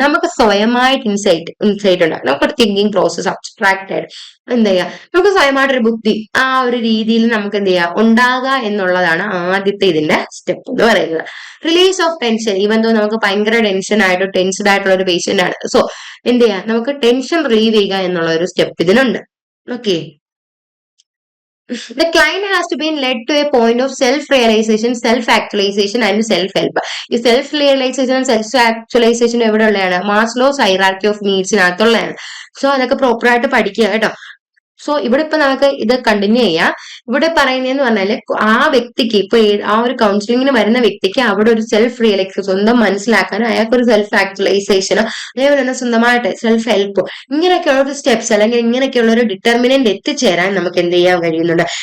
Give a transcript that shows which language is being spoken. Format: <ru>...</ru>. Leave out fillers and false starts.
<ml>നമുക്ക് സ്വയമായിട്ട് ഇൻസൈറ്റ് ഉണ്ടാകും, നമുക്കൊരു തിങ്കിങ് പ്രോസസ് അബ്സ്ട്രാക്ട് ആയിട്ട് എന്ത് ചെയ്യുക, നമുക്ക് സ്വയമായിട്ടൊരു ബുദ്ധി ആ ഒരു രീതിയിൽ നമുക്ക് എന്ത് ചെയ്യുക ഉണ്ടാകുക എന്നുള്ളതാണ് ആദ്യത്തെ ഇതിന്റെ സ്റ്റെപ്പ് എന്ന് പറയുന്നത്.</ml> <en>Release of tension.</en> <ml>ഈവൻ തോ നമുക്ക് ഭയങ്കര ടെൻസ്ഡ് ആയിട്ടുള്ള ഒരു പേഷ്യന്റ് ആണ്. സോ എന്ത് ചെയ്യാം, നമുക്ക് ടെൻഷൻ റിലീവ് ചെയ്യുക എന്നുള്ള ഒരു സ്റ്റെപ്പ് ഇതിനുണ്ട്. Okay,</ml> <en>The client has to be led to a point of self-realization, self-actualization and self-help.</en> <ml>ഈ സെൽഫ് റിയലൈസേഷൻ സെൽഫ് ആക്ച്വലൈസേഷൻ എവിടെ ഉള്ളതാണ്? Maslow's hierarchy of നീഡ്സിനകത്തുള്ളതാണ്. സോ അതൊക്കെ പ്രോപ്പറായിട്ട് പഠിക്കുക കേട്ടോ. സോ ഇവിടെ ഇപ്പൊ നമുക്ക് ഇത് കണ്ടിന്യൂ ചെയ്യാം. ഇവിടെ പറയുന്നതെന്ന് പറഞ്ഞാല് ആ വ്യക്തിക്ക് ഇപ്പൊ ആ ഒരു കൗൺസിലിങ്ങിന് വരുന്ന വ്യക്തിക്ക് അവിടെ ഒരു സെൽഫ് റിയലൈസ് സ്വന്തം മനസ്സിലാക്കാനും അയാൾക്ക് ഒരു സെൽഫ് ആക്ച്വലൈസേഷനോ അതേപോലെ തന്നെ സ്വന്തമായിട്ട് സെൽഫ് ഹെൽപ്പോ ഇങ്ങനെയൊക്കെയുള്ള ഒരു സ്റ്റെപ്സ് അല്ലെങ്കിൽ ഇങ്ങനെയൊക്കെയുള്ള ഒരു ഡിറ്റർമിനന്റ് എത്തിച്ചേരാൻ നമുക്ക് എന്ത് ചെയ്യാൻ കഴിയുന്നുണ്ട്?</ml>